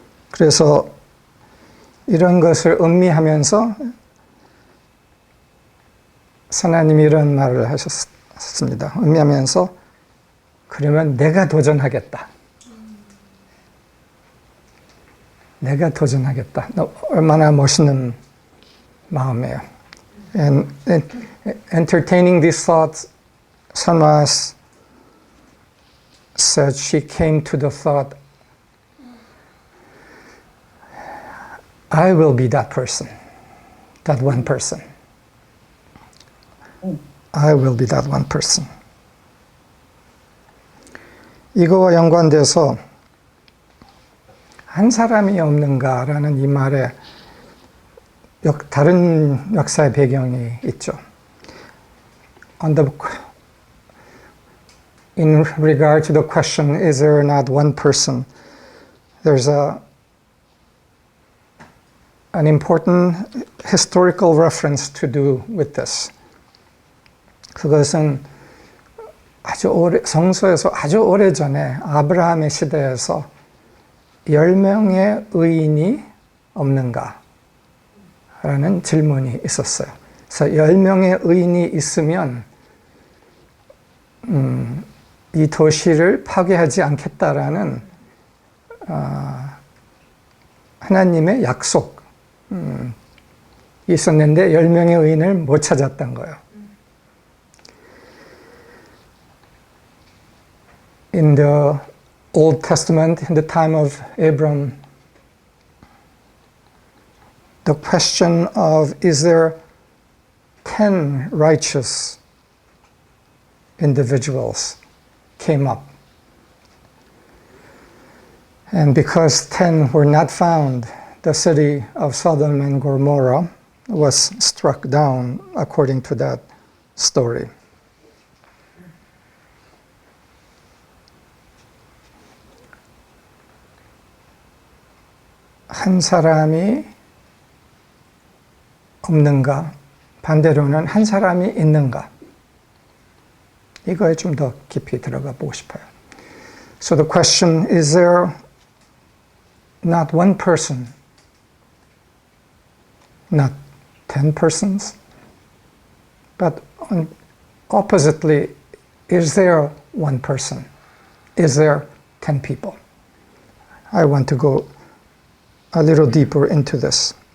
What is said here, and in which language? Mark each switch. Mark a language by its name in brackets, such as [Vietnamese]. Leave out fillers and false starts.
[Korean] 그래서 이런 것을 음미하면서 하나님이 이런 말을 하셨습니다. 음미하면서 그러면 내가 도전하겠다. 내가 도전하겠다. 얼마나 멋있는 마음이에요. [English] And entertaining these thoughts, Sanma said she came to the thought, I will be that person, that one person. I will be that one person. [Korean] 이거와 연관돼서 한 사람이 없는가라는 이 말에 다른 역사의 배경이 있죠. [English] In regard to the question, is there not one person? There's an important historical reference to do with this. [Korean] 그것은 성서에서 아주 오래전에 아브라함의 시대에서 10명의 의인이 없는가? 라는 질문이 있었어요. 그래서 10명의 의인이 있으면 이 도시를 파괴하지 않겠다라는 하나님의 약속이 있었는데 10명의 의인을 못 찾았던 거예요. [English] In the Old Testament, in the time of Abram, the question of is there 10 righteous individuals came up. And because 10 were not found, the city of Sodom and Gomorrah was struck down according to that story. [Korean] 한 사람이 없는가? 반대로는 한 사람이 있는가? 이거에 좀 더 깊이 들어가 보고 싶어요. [English] So the question, is there not one person, not 10 persons, but oppositely, is there one person? Is there 10 people? I want to go a little deeper into this.